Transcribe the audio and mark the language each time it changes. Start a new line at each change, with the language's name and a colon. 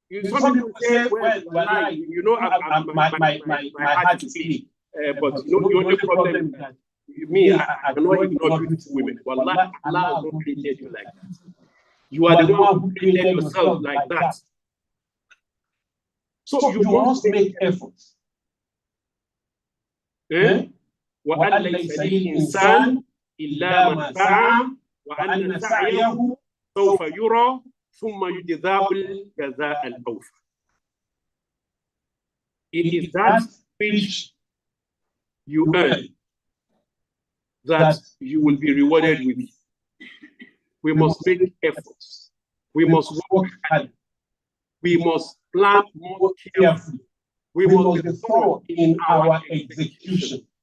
English: Some people say, well, you know, my heart is big, but you know, the only problem is that me, I cannot ignore beautiful women. Wallah, Allah has not created you like that. You are the one who created yourself like that. So you must make efforts.
Arabic: وأن ليس للإنسان إلا ما سعى وأن سعيه سوف يرى ثم يجزاه الجزاء الأوفى.
English: It is that which you earn that you will be rewarded with. We must make efforts. We must work hard. We must plan more carefully. We must be thorough in our execution.